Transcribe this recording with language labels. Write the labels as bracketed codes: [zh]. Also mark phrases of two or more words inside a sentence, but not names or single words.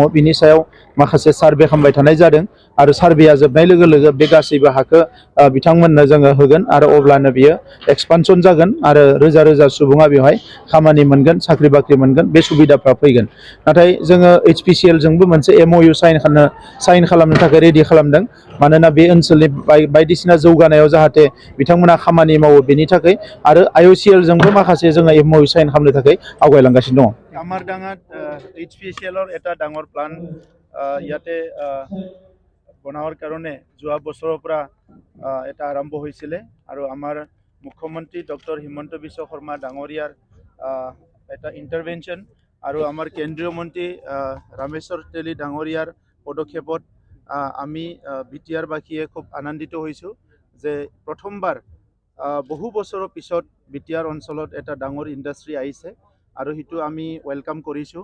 [brx] बिनि सायाव माखासे सार्भे खालामबाय थानाय जादों आरो सार्भेया जोबनाय लोगो लोगो बे गासैबो हाखौ बिथांमोननो जोङो होगोन आरो अब्लानो बियो एक्सपानसन जागोन आरो रोजा रोजा सुबुङा बेवहाय खामानि मोनगोन, साख्रि बाख्रि मोनगोन, बे सुबिदाफ्रा फैगोन। नाथाय जोङो HPCL जोंबो मोनसे MOU साइन खालामनो थाखाय रेडि खालामदों। मानोना बे ओनसोलनि बायदिसिना जौगानायाव जाहाथे बिथांमोना खामानि मावो बेनि थाखाय, आरो IOCL जोंबो माखासे जोङो MOU साइन खालामनो थाखाय आवगायलांगासिनो दङ। [as] কামাৰডাঙাত HPCLৰ এটা ডাঙৰ প্লান ইয়াতে বনোৱাৰ কাৰণে যোৱা বছৰৰ পৰা এটা আৰম্ভ হৈছিলে আৰু আমাৰ মুখ্যমন্ত্ৰী ডক্টৰ হিমন্ত বিশ্ব শৰ্মা ডাঙৰীয়াৰ এটা ইণ্টাৰভেনশ্যন আৰু আমাৰ কেন্দ্ৰীয় মন্ত্ৰী ৰামেশ্বৰ তেলী ডাঙৰীয়াৰ পদক্ষেপত আমি BTR-বাসীয়ে খুব আনন্দিত হৈছোঁ যে প্ৰথমবাৰ বহু বছৰৰ পিছত BTR অঞ্চলত এটা ডাঙৰ ইণ্ডাষ্ট্ৰি আহিছে আৰু সেইটো আমি ৱেলকাম কৰিছোঁ।